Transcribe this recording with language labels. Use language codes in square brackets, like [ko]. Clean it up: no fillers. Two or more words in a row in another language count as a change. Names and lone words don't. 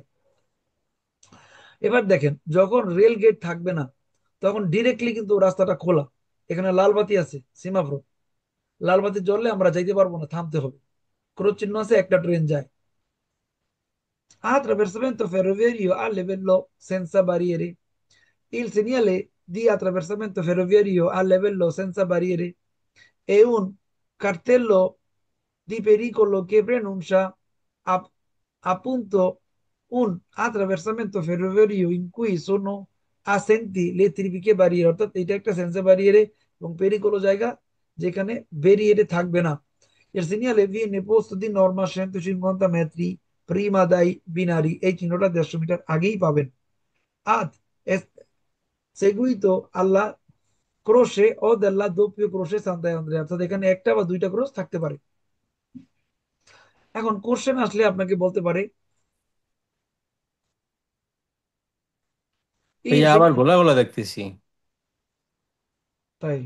[bn] এবার দেখেন যখন রেল গেট থাকবে না তখন ডিরেক্টলি কিন্তু রাস্তাটা খোলা, এখানে লাল বাতি আছে, সীমাফ্রো, লাল বাতি জ্বললে আমরা যাইতে পারবো না, থামতে হবে। ক্রস চিহ্ন আছে, একটা ট্রেন যায়। [it] Attraversamento ferroviario a livello senza barriere. Il segnale di attraversamento ferroviario a livello senza barriere è un cartello di pericolo che preannuncia a- appunto un attraversamento ferroviario in cui sono assenti le tipiche barriere, [bn] অর্থাৎ এটা একটা সেন্সর ব্যারিয়ারে এবং পেরিকোলো জায়গা যেখানে ব্যারিয়ারে থাকবে না। [it] Il segnale viene posto di norma a 150 metri prima dai binari, [bn] এই চিহ্নটা 150 মিটার আগেই পাবেন। [it] ad seguito alla croce e della doppio croce Sant'Andrea, [bn] অর্থাৎ এখানে একটা বা দুইটা ক্রোশ থাকতে পারে। এখন কোশ্চেন আসলে আপনাকে বলতে পারে il ভাইয়া আবার segnale, গোলা গোলা দেখতেছি। তাই?